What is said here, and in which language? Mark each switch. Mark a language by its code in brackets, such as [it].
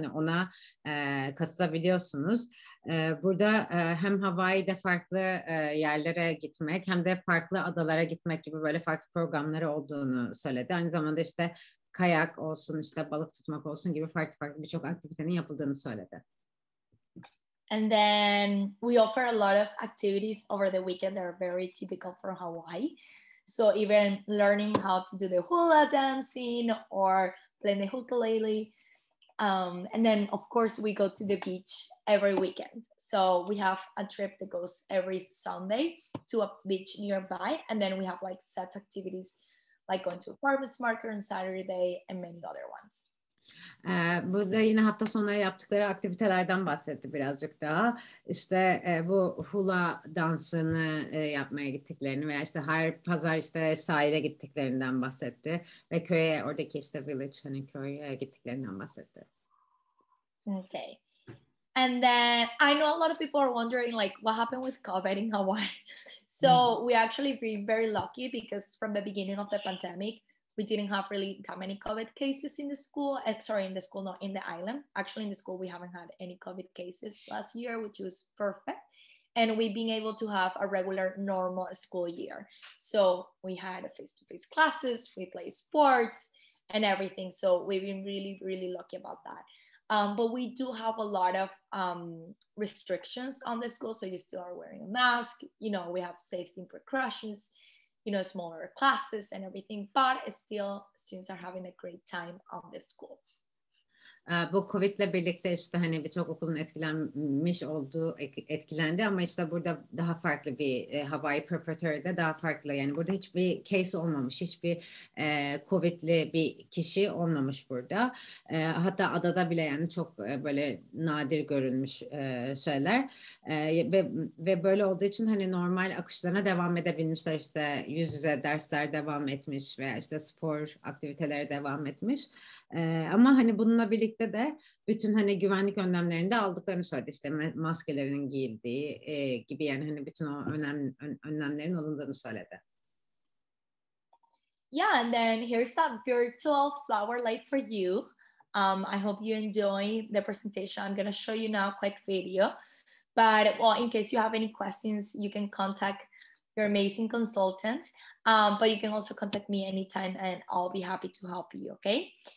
[tr] Hani ona katılabiliyorsunuz. Burada hem Hawaii'de farklı yerlere gitmek hem de farklı adalara gitmek gibi böyle farklı programları olduğunu söyledi. Aynı zamanda işte kayak olsun, işte balık tutmak olsun gibi farklı birçok aktivitenin yapıldığını söyledi. [en] And then we offer a lot of activities over the weekend that are very typical for Hawaii. So even learning how to do the hula dancing or playing the ukulele. And then, of course, we go to the beach every weekend. So we have a trip that goes every Sunday to a beach nearby. And then we have like set activities like going to a farmer's market on Saturday and many other ones. [tr] Burada yine hafta sonları yaptıkları aktivitelerden bahsetti birazcık daha. İşte bu hula dansını yapmaya gittiklerini veya işte her pazar işte sahile gittiklerinden bahsetti ve köye, oradaki işte village, hani köye gittiklerinden bahsetti. [en] Okay. And then I know a lot of people are wondering like what happened with COVID in Hawaii. So we actually been very lucky because from the beginning of the pandemic we didn't have really that many COVID cases in the school. In the school, not in the island. Actually, in the school, we haven't had any COVID cases last year, which was perfect. And we've been able to have a regular, normal school year. So we had face-to-face classes, we play sports and everything. So we've been really, really lucky about that. But we do have a lot of restrictions on the school. So you still are wearing a mask. You know, we have safety precautions. You know, smaller classes and everything, but still students are having a great time on the school. [tr] Bu Covid'le birlikte işte hani birçok okulun etkilendi ama işte burada daha farklı bir Hawai'i Preparatory'de daha farklı, yani burada hiçbir case olmamış, hiçbir Covid'li bir kişi olmamış burada. Hatta adada bile yani çok böyle nadir görülmüş şeyler ve böyle olduğu için hani normal akışlarına devam edebilmişler, işte yüz yüze dersler devam etmiş veya işte spor aktiviteleri devam etmiş. Ama hani bununla birlikte de bütün hani güvenlik önlemlerini de aldıklarını söyledi, işte maskelerinin giyildiği gibi, yani hani bütün o önlemlerin alındığını söyledi. [en] Yeah, and then here's a virtual flower light for you. I hope you enjoy the presentation. I'm going to show you now a quick video. But well, in case you have any questions, you can contact your amazing consultant. But you can also contact me anytime and I'll be happy to help you, okay?